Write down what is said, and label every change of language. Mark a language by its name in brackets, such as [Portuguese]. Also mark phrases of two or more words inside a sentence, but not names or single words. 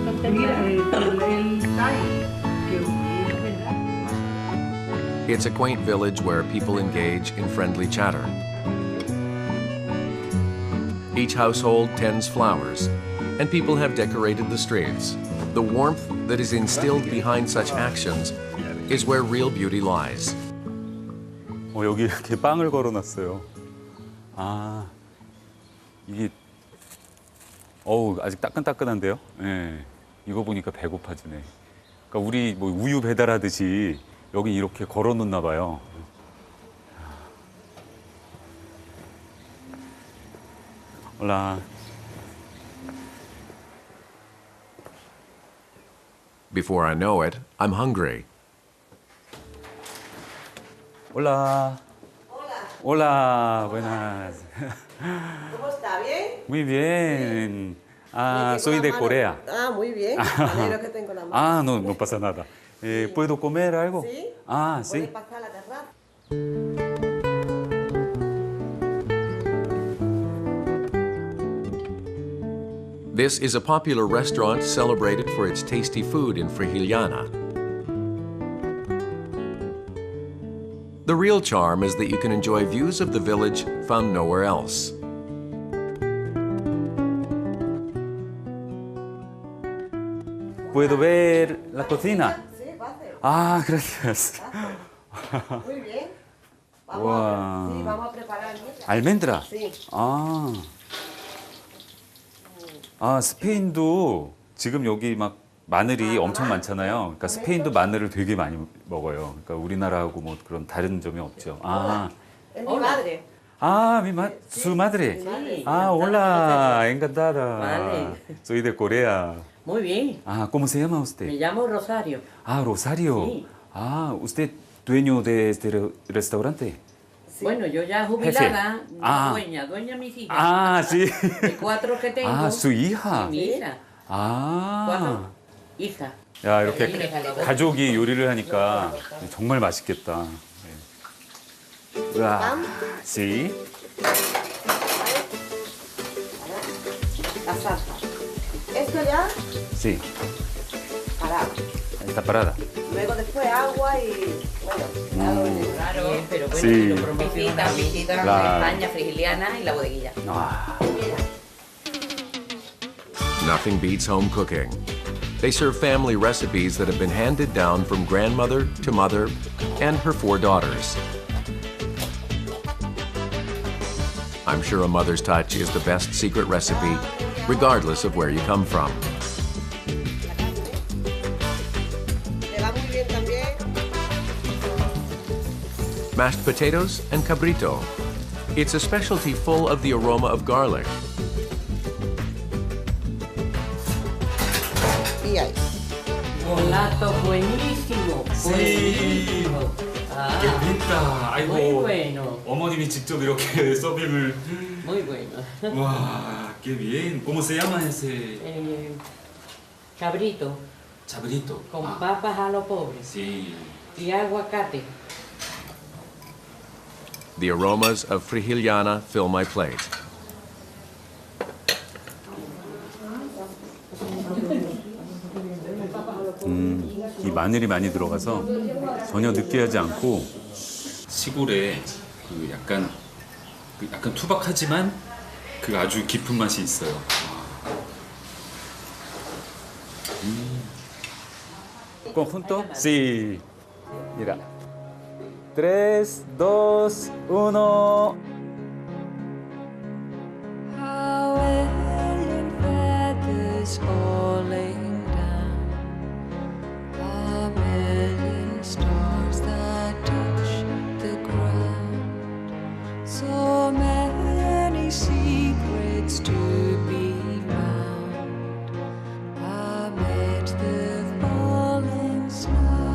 [English] It's a quaint village where people engage in friendly chatter. Each household tends flowers, and people have decorated the streets. The warmth that is instilled behind such actions is where real beauty lies. [Korean] 여기 이렇게 빵을 걸어놨어요. 아, 이게 아직 따끈따끈한데요? 예. 이거 보니까 배고파지네. 그러니까 우리 뭐 우유 배달하듯이 여기 이렇게 걸어놓나 봐요. 올라. [English] Before I know it, I'm hungry. [Spanish] Hola. Hola, buenas. ¿Cómo está? ¿Bien? Muy bien. Ah, Tengo soy la de mano- Corea. Ah, muy bien. Me alegro que tengo la mano. Ah, no pasa nada. ¿Puedo comer algo? ¿Sí? Ah, ¿Puede sí. pasar a la terraza? [English] This is a popular restaurant celebrated for its tasty food in Frigiliana. The real charm is that you can enjoy views of the village found nowhere else. [Spanish] ¿Puedo ver la cocina? Sí, pase. Ah, gracias. Muy bien. Wow. Sí, vamos a preparar. 알멘드라. Sí. [Korean] 스페인도 지금 여기 막 마늘이 엄청 많잖아요. 그러니까 스페인도 마늘을 되게 많이 먹어요. 그러니까 우리나라하고 뭐 그런 다른 점이 없죠. [Spanish] Es mi madre. Su madre. Sí. Hola, encantada. Vale. Soy de Corea. Muy bien. ¿Cómo se llama Me usted? llamo Rosario. Rosario. Sí. ¿Usted dueño de este restaurante? Bueno, yo ya jubilada, Jefe. dueña de mis hijas. Sí. De 4 que tengo. su hija. Mi hija. 4 hijas. [Korean] 야, 이렇게 가족이 요리를 하니까 정말 맛있겠다. 와, [Spanish] sí. La salsa. Esto ya Sí. parado. Está parada. Luego después agua y bueno, ya lo veremos. Claro, pero bueno, Sí. lo prometo. Visitas Claro. de España, Frigiliana y la bodeguilla. [English] Nothing beats home cooking. They serve family recipes that have been handed down from grandmother to mother and her 4 daughters. I'm sure a mother's touch is the best secret recipe, regardless of where you come from. [Spanish] Le va muy bien también. [English] Mashed potatoes and cabrito. It's a specialty full of the aroma of garlic. [Spanish] Y ahí. Plato buenísimo. Buenísimo. [Korean] 재밌다. [Spanish] Muy bueno. [Korean] 어머님이 직접 이렇게 서빙을. [Spanish] Muy bueno. 와, qué bien. ¿Cómo se llama ese? Cabrito Chabrito. con papas a lo pobre Sí. y aguacate. [English] The aromas of Frigiliana fill my plate. [Korean] 이 마늘이 많이 들어가서 전혀 느끼하지 않고 시골에 그 약간 투박하지만 그 아주 깊은 맛이 있어요. [Spanish] ¿Con junto? Sí. Mira. 3, 2, 1. [English] How alien feathers falling down, a million stars that touch the ground, so many secrets to be found amid the falling snow.